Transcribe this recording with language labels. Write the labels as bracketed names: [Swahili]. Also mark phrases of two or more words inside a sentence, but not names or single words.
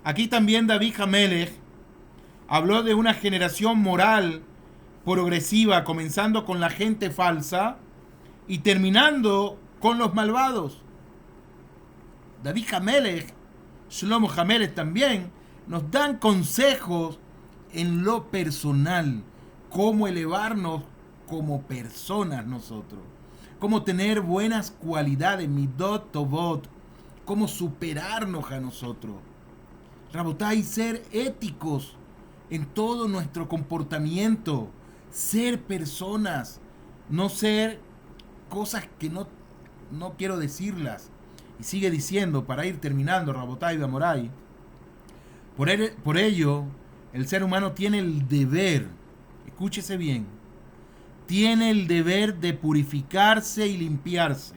[Spanish] Aquí también David Hamelech habló de una generación moral progresiva, comenzando con la gente falsa y terminando con los malvados. David Hamelech, Shlomo Hamelech también, nos dan consejos en lo personal, cómo elevarnos como personas nosotros, cómo tener buenas cualidades, [Hebrew] מידות טובות, [Spanish] cómo superarnos a nosotros. Rabotay, ser éticos en todo nuestro comportamiento, ser personas, no ser cosas que no quiero decirlas. Y sigue diciendo, para ir terminando, [Hebrew] רבותי ומורי, [Spanish] por ello, el ser humano tiene el deber, escúchese bien, tiene el deber de purificarse y limpiarse.